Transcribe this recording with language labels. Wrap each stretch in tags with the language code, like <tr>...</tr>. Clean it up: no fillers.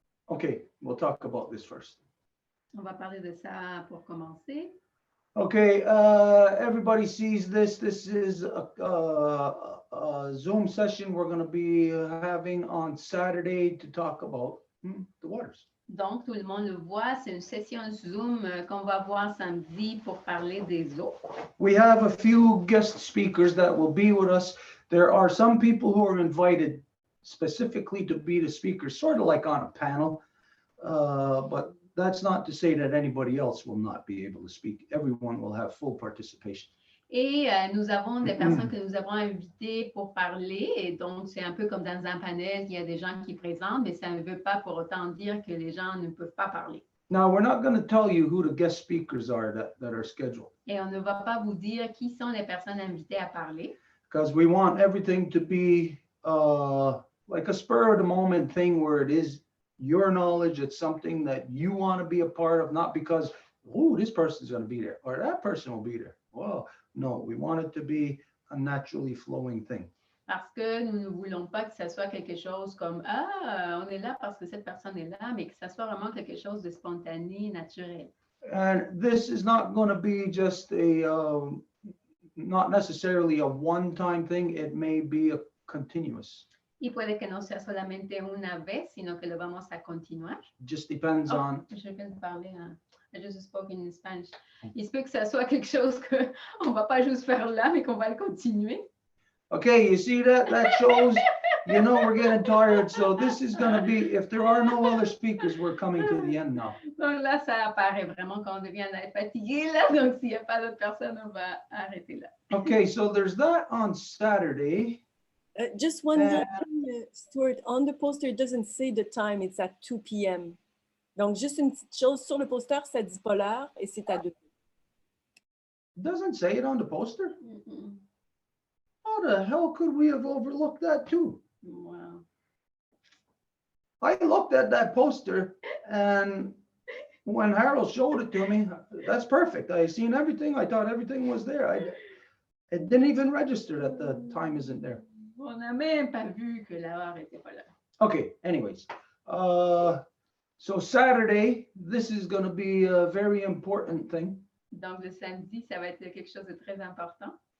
<en>Okay, we'll talk about this first.</en> <fr>On va parler de ça pour commencer.</fr> <en>Okay, everybody sees this. This is a Zoom session we're going to be having on Saturday to talk about the waters.</en> <fr>Donc, tout le monde le voit. C'est une session Zoom qu'on va voir samedi pour parler des eaux.</fr> <en>We have a few guest speakers that will be with us. There are some people who are invited specifically to be the speakers, sort of like on a panel, but that's not to say that anybody else will not be able to speak. Everyone will have full participation.</en> <fr>Et nous avons des personnes que nous avons invitées pour parler. Et donc, c'est un peu comme dans un panel, il y a des gens qui présentent, mais ça ne veut pas pour autant dire que les gens ne peuvent pas parler.</fr> <en>Now, we're not going to tell you who the guest speakers are that are scheduled.</en> <fr>Et on ne va pas vous dire qui sont les personnes invitées à parler.</fr> <en>Because we want everything to be like a spur of the moment thing where it is your knowledge, it's something that you want to be a part of, not because, oh, this person's going to be there or that person will be there. Well, no, we want it to be a naturally flowing thing.</en> <fr>Parce que nous ne voulons pas que ça soit quelque chose comme, on est là parce que cette personne est là, mais que ça soit vraiment quelque chose de spontané, naturel.</fr> <en>And this is not going to be just not necessarily a one-time thing. It may be a continuous.</en> <es>Y puede que no sea solamente una vez, sino que lo vamos a continuar.</es> <en>Just depends on.</en> <fr>Je viens de parler,</fr> <en>I just spoke in Spanish.</en> <fr>Il se peut que ça soit quelque chose qu'on ne va pas juste faire là, mais qu'on va le continuer.</fr> <en>Okay, you see that? That shows You know, we're getting tired, so this is gonna be, if there are no other speakers, we're coming to the end now.</en> <fr>Donc là, ça apparaît vraiment qu'on devient fatigué, là. Donc, s'il n'y a pas d'autres personnes, on va arrêter là.</fr> <en>Okay, so there's that on Saturday. Just one more thing, Stuart, on the poster, it doesn't say the time, it's at 2 p.m.</en> <fr>Donc, juste une petite chose, sur le poster, ça dit pas l'heure et c'est à 2.</fr> <en>Doesn't say it on the poster? How the hell could we have overlooked that too? Wow. I looked at that poster and when Harold showed it to me, that's perfect. I seen everything. I thought everything was there. It didn't even register that the time isn't there.</en> <fr>On n'a même pas vu que l'heure n'était pas là.</fr> <en>Okay, anyways. So Saturday, this is going to be a very important thing.</en> <fr>Donc, le samedi, ça va être quelque chose de très important.</fr>